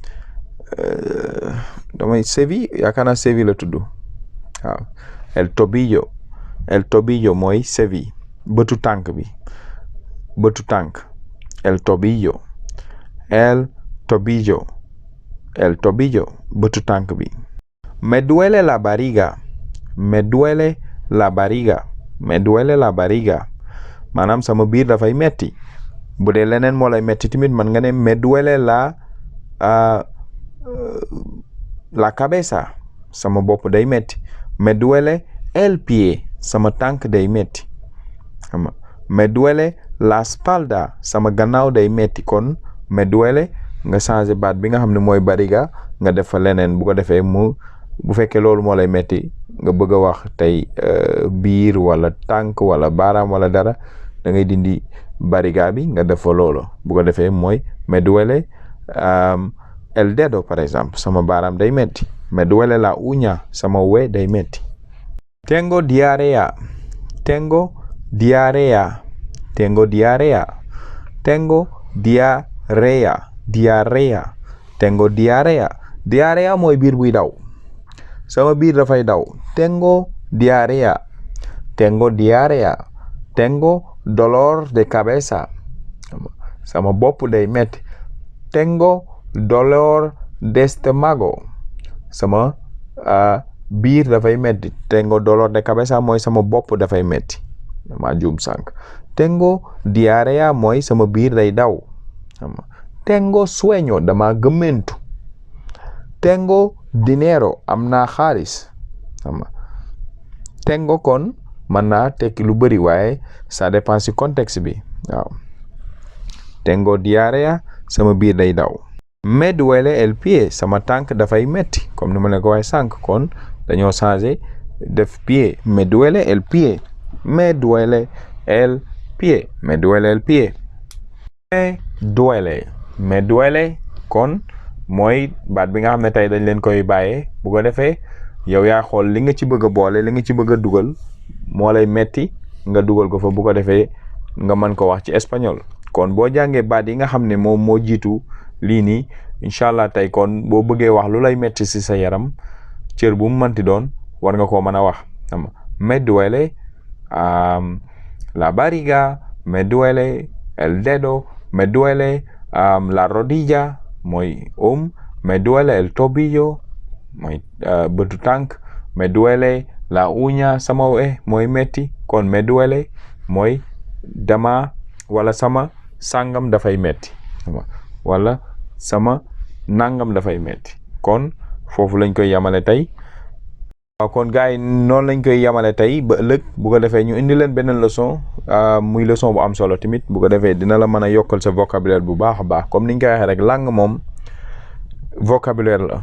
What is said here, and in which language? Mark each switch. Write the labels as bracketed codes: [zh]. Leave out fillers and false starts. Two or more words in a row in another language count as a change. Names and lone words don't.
[wo] damay sévi yaakaar naa sévi la tudd waaw [es] el tobillo [wo] mooy sévi bëtu tànk bi [es] el tobillo [wo] bëtu tànk bi. [es] me duele la barriga [wo] maanaam sama biir dafay metti. bu dee leneen moo lay metti tamit man nga ne [es] me duele la cabeza [wo] sama bopp day metti. [es] me duele el pie [wo] sama tànk day metti. [es] me duele la espalda [wo] sama gannaaw day metti. kon [es] me duele [wo] nga changé baat bi nga xam ne mooy barriga nga def fa leneen bu ko defee bu fekkee loolu moo lay metti nga bëgg a wax tey biir wala tànk wala baaraam wala dara da ngay dindi barriga bi nga def fa loolu bu ko defee mooy [es] me duele el dedo [fr] par exemple [wo] sama baaraam day metti. [es] me duele la uña [wo] sama we day metti. [es] tengo diarrea [wo] mooy biir buy daw sama biir dafay daw. [es] tengo diarrea tengo dolor de cabeza [wo] sama bopp day metti. [es] tengo dolor de estómago [wo] sama biir dafay metti. [es] tengo dolor de cabeza [wo] mooy sama bopp dafay metti dama juum sànq. [es] tengo diarrea [wo] mooy sama biir day daw. [es] tengo sueño [wo] dama gëmmentu. [es] tengo dinero [wo] am naa xaalis. tengo kon mën naa tekki lu bëri waaye [fr] ça dépend [wo] ci contexte bi waaw. [es] tengo diarrea [wo] sama biir day daw. [es] me duele el pie [wo] sama tànk dafay metti comme ni ma leen ko waxee sànq kon dañoo changé def pie. [es] me duele el pie me duele [wo] kon mooy baat bi nga xam ne tey dañ leen koy bàyyee bu ko defee yow yaa xool li nga ci bëgg a boole li nga ci bëgg a dugal moo lay metti nga dugal ko fa bu ko defee nga mën ko wax ci espagnol. kon boo jàngee baat yi nga xam ne moom moo jiitu lii nii [ar] إن شاء الله [wo] tey kon boo bëggee wax lu lay metti ci sa yaram cër bu mu mënti doon war nga koo mën a wax. [es] me duele la barriga, me duele el dedo, me duele la rodilla mooy me duele el tobillo [wo] mooy bëtu tànk. [es] me duele la uña [wo] sama we mooy metti. kon [es] me duele [wo] mooy dama wala sama sàngam dafay metti wala sama nangam dafay metti. kon foofu lañ koy yamale tey. waaw kon gars yi noonu lañ koy yamale tey ba ëllëg bu ko defee ñu indi leen beneen leçon muy leçon bu am solo tamit bu ko defee dina la mën a yokkal sa vocabulaire bu baax a baax comme niñ koy waxee rek langue moom vocabulaire la.